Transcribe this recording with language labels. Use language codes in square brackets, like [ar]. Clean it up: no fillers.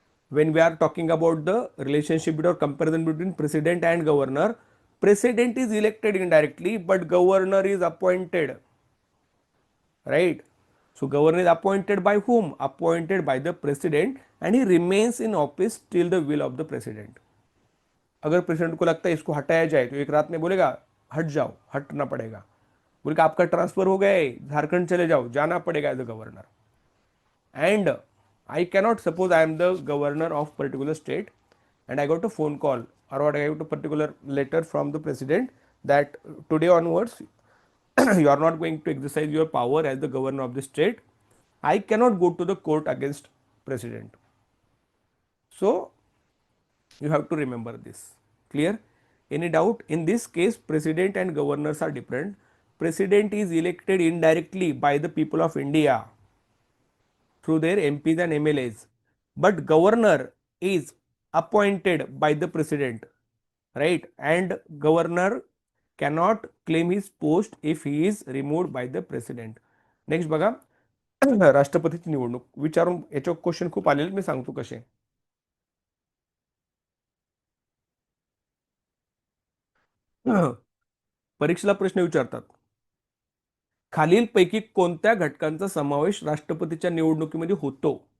[en] When we are talking about the relationship or comparison between president and governor, president is elected indirectly, but governor is appointed, right? So governor is appointed by whom? Appointed by the president, and he remains in office till the will of the president. [hi] अगर president को लगता है इसको हटाया जाए तो एक रात में बोलेगा हट जाओ, हटना पड़ेगा। बोलेगा आपका ट्रांसफर हो गया है, झारखंड चले जाओ, जाना पड़ेगा [en] As a governor. And I cannot, suppose I am the governor of particular state and I got a phone call or I got a particular letter from the president that today onwards you are not going to exercise your power as the governor of the state. I cannot go to the court against president. So you have to remember this. Clear? Any doubt? In this case, president and governors are different. President is elected indirectly by the people of India through their MPs and MLAs, but governor is appointed by the president, right? And governor cannot claim his post if he is removed by the president. [mr] Next बघा, राष्ट्रपतीची निवडणूक विचारून याच्यावर question खूप आलेले, मी सांगतो कसे. परीक्षेला प्रश्न विचारतात, खालीलपैकी कोणत्या घटकांचा समावेश राष्ट्रपतीच्या निवडणुकीमध्ये होतो?